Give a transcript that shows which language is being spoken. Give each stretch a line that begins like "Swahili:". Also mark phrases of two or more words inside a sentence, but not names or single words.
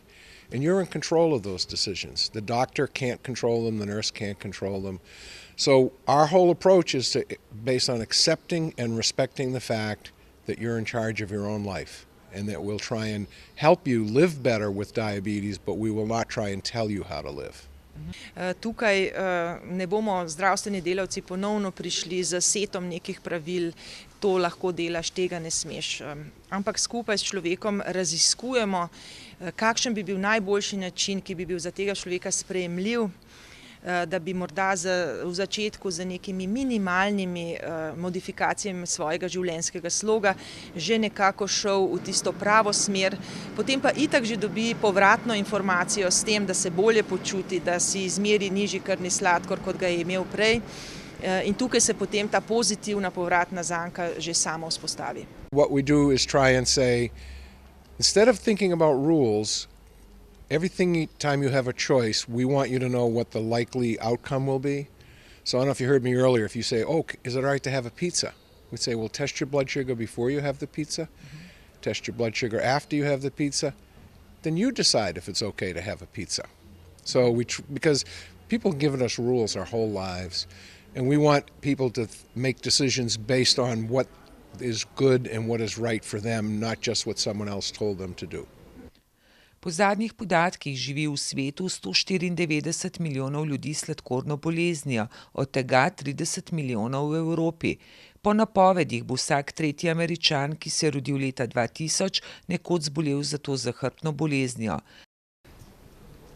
English: And you're in control of those decisions. The doctor can't control them, the nurse can't control them. So our whole approach is based on accepting and respecting the fact that you're in charge of your own life, and that we'll try and help you live better with diabetes, but we will not try and tell you how to live.
Slovenian: Tukaj ne bomo zdravstveni delavci ponovno prišli z setom nekih pravil, to lahko delaš, tega ne smeš. Ampak skupaj s človekom raziskujemo, kakšen bi bil najboljši način, ki bi bil za tega človeka sprejemljiv, da bi morda v začetku z nekimi minimalnimi modifikacijami svojega življenjskega sloga že nekako šel v tisto pravo smer, potem pa itak že dobi povratno informacijo s tem, da se bolje počuti, da si izmeri nižji krvni sladkor, kot ga je imel prej, in tukaj se potem ta pozitivna povratna zanka že sama vzpostavi.
English: What we do is try and say, instead of thinking about rules, every time you have a choice, we want you to know what the likely outcome will be. So I don't know if you heard me earlier, if you say, oh, is it all right to have a pizza? We'd say, well, test your blood sugar before you have the pizza, test your blood sugar after you have the pizza, then you decide if it's okay to have a pizza. So because people have given us rules our whole lives, and we want people to make decisions based on what is good and what is right for them, not just what someone else told them to do.
Slovenian: Po zadnjih podatkih živi v svetu 194 milijonov ljudi s sladkorno boleznijo, od tega 30 milijonov v Evropi. Po napovedih bo vsak tretji Američan, ki se je rodil leta 2000, nekoč zbolel za to zahrbtno boleznijo.